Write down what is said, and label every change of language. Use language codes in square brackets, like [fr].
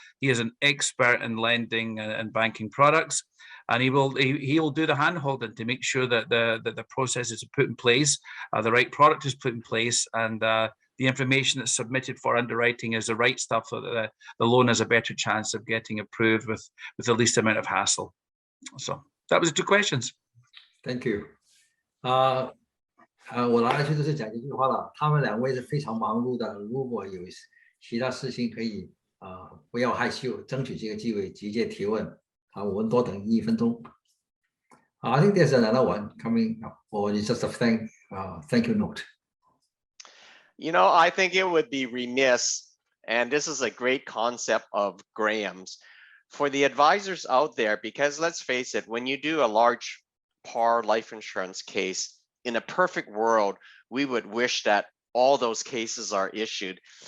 [en] He is an expert in lending and banking products, and he will do the hand-holding to make sure that the process is put in place, the right product is put in place, and the information that's submitted for underwriting is the right stuff, so that the loan has a better chance of getting approved with the least amount of hassle. So that was the 2 questions. Thank you. [zh] 我来去就是讲这句话了。他们2位是非常忙碌的，如果有其他事情可以不要害羞，争取这个机会直接提问。我们多等1分钟。 [en] I think there's another one coming up, or it's just a thank you note. You know, I think it would be remiss, and this is a great concept of Graham's, for the advisors out there, because let's face it, when you do a large par life insurance case, in a perfect world, we would wish that all those cases are issued.